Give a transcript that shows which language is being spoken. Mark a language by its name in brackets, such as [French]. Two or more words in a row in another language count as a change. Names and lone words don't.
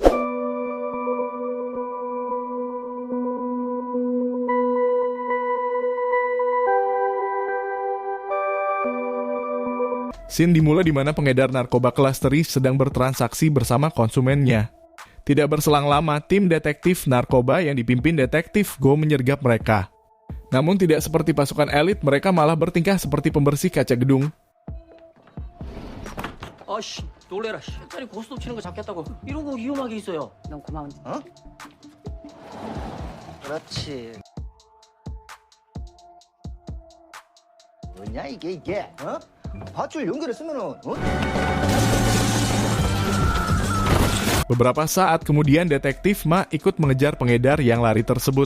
[Indonesian] Scene dimulai di mana pengedar narkoba kelas teri sedang bertransaksi bersama konsumennya. Tidak berselang lama, tim detektif narkoba yang dipimpin detektif Go menyergap mereka. Namun tidak seperti pasukan elit, mereka malah bertingkah seperti pembersih kaca gedung. [Korean] 아씨 놀래라. 짜리 고스톱 치는 거 잡겠다고 이러고 위험하게 있어요. 너무 고마운. 어? 그렇지. 뭐냐 이게 어? 밧줄 연결했으면은 어? [Indonesian] Beberapa saat kemudian detektif Ma ikut mengejar pengedar yang lari tersebut.